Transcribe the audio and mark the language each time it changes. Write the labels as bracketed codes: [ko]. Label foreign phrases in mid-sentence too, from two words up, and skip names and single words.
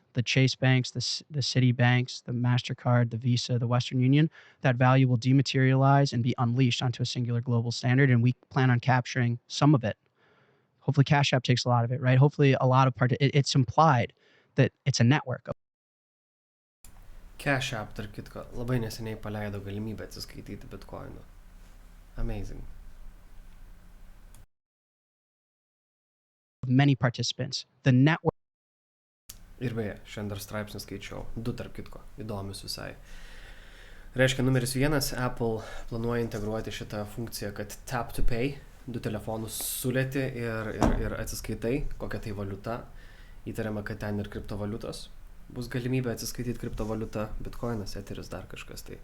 [en] The Chase banks, the Citi banks, the MasterCard, the Visa, the Western Union, that value will dematerialize and be unleashed onto a singular global standard. And we plan on capturing some of it. Hopefully Cash App takes a lot of it, right? Hopefully a lot of it's implied that it's a network. [lt] Cash App, tarp kitko, labai neseniai paleido galimybę atsiskaityti Bitcoinu. [en] Amazing. Many participants. The network. [lt] Ir beje, šiandien dar straipsnį skaičiau. 2 tarp kitko. Įdomius visai. Reiškia, numeris 1, Apple planuoja integruoti šitą funkciją, kad [en] tap to pay, [lt] 2 telefonus sulėti ir atsiskaitai, kokia tai valiuta. Įtariama, kad ten ir kriptovaliutos. Bus galimybė atsiskaityti kriptovaliutą, Bitcoinas, Etheris, dar kažkas tai.